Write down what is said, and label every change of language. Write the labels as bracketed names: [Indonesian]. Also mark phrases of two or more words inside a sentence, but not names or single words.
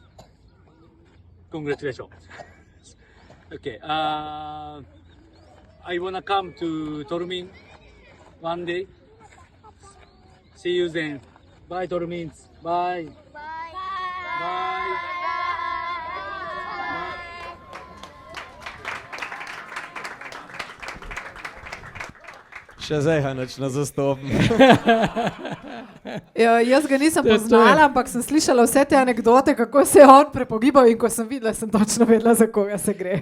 [English] Congratulations. Okay. I wanna come to Tormin one day. See you then. Bye, Tormins. Bye. Bye. [Slovenian] Še zdaj na zastopim. Jaz ga nisem poznala, ampak sem slišala vse te anekdote, kako se je on prepogibal in ko sem videla, sem točno vedela, za koga se gre.